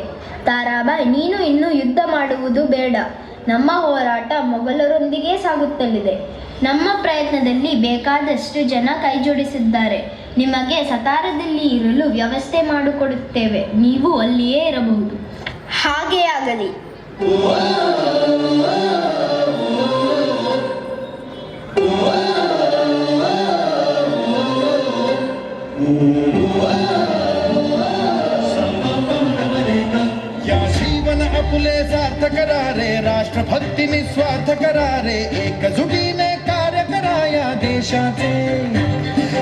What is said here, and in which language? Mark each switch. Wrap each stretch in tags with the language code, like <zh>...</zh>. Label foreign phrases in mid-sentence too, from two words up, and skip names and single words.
<kn>ತಾರಾಬಾಯಿ, ನೀನು ಇನ್ನು ಯುದ್ಧ ಮಾಡುವುದು ಬೇಡ. ನಮ್ಮ ಹೋರಾಟ ಮೊಘಲರೊಂದಿಗೆ ಸಾಗುತ್ತಲಿದೆ. ನಮ್ಮ ಪ್ರಯತ್ನದಲ್ಲಿ ಬೇಕಾದಷ್ಟು ಜನ ಕೈಜೋಡಿಸಿದ್ದಾರೆ. ನಿಮಗೆ ಸತಾರದಲ್ಲಿ ಇರಲು ವ್ಯವಸ್ಥೆ ಮಾಡಿಕೊಡುತ್ತೇವೆ. ನೀವು ಅಲ್ಲಿಯೇ ಇರಬಹುದು. ಹಾಗೇ ಆಗಲಿ.</kn> <mr>या जीवन आपुले सार्थ करारे, राष्ट्रभक्ती निस्वार्थ करारे, एकजुटीने कार्य करा या देशाचे.</mr>